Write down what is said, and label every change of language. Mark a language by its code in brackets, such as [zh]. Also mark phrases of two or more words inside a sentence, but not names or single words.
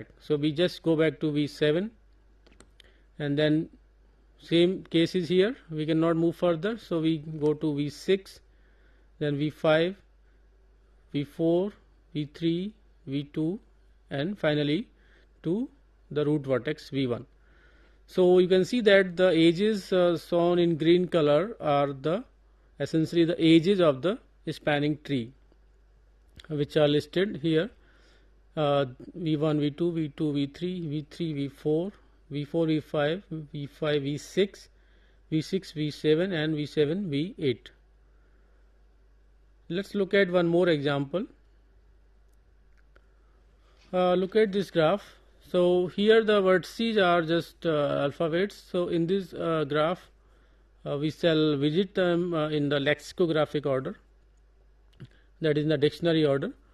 [en] So we just go back to V7, and then same case is here, we cannot move further, so we go to V6, then V5, V4, V3, V2, and finally to the root vertex V1. So you can see that the edges shown in green color are essentially the edges of the spanning tree, which are listed here. V1, V2, V2, V3, V3, V4, V4, V5, V5, V6, V6, V7, and V7, V8. Let's look at one more example. Look at this graph. So here the vertices are just alphabets. So in this graph, we shall visit them in the lexicographic order, that is in the dictionary order.